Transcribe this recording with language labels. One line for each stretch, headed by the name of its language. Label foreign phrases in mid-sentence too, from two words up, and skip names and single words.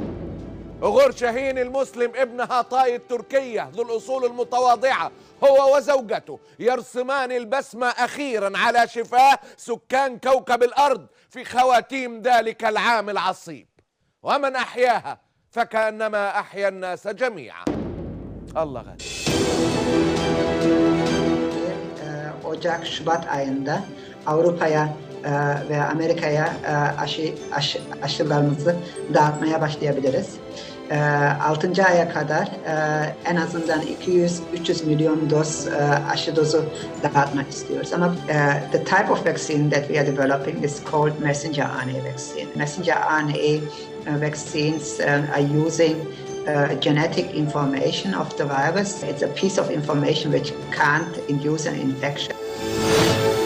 Arabic: أغور شاهين المسلم ابن هاتاي التركية ذو الأصول المتواضعة هو وزوجته يرسمان البسمة أخيرا على شفاء سكان كوكب الأرض في خواتيم ذلك العام العصيب. ومن أحياها فكأنما أحيا الناس جميعا. Allah غالب.
Turkish: Ocak-Şubat ayında Avrupa'ya ve Amerika'ya aşılarımızı dağıtmaya başlayabiliriz. 6. aya kadar en azından 200-300 milyon doz aşı dozu dağıtmak istiyoruz.
English: Ama the type of vaccine that we are developing is called messenger RNA vaccine. Messenger RNA vaccines are using genetic information of the virus. It's a piece of information which can't induce an infection.